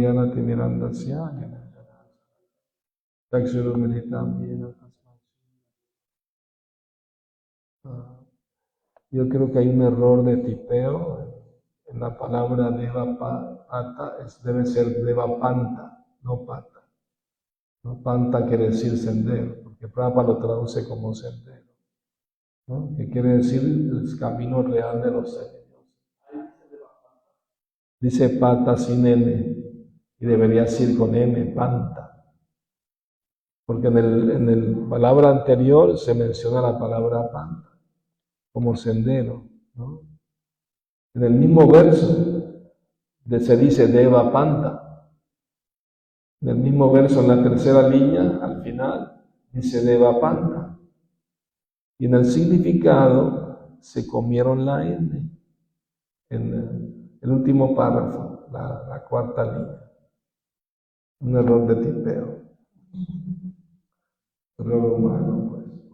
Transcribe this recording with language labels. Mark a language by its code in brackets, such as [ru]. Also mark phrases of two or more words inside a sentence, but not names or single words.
[sa] Om Jnana Timirandasya Chakshurumili [es] también. Yo creo que hay un error de tipeo en la palabra [sa] deva pata, [es] debe ser [sa] deva panta, [es] no pata. ¿No? Panta quiere decir sendero, porque Prabhupada lo traduce como sendero, ¿no? Que quiere decir el camino real de los seres. Dice pata sin N, y debería decir con M, panta. Porque en el palabra anterior se menciona la palabra panta, como sendero, ¿no? En el mismo verso se dice [sa] deva panta. [es] En el mismo verso, en la tercera línea, al final, dice [sa] deva panta. [es] Y en el significado se comieron la N en el último párrafo, la cuarta línea. Un error de tipeo. Error humano, pues.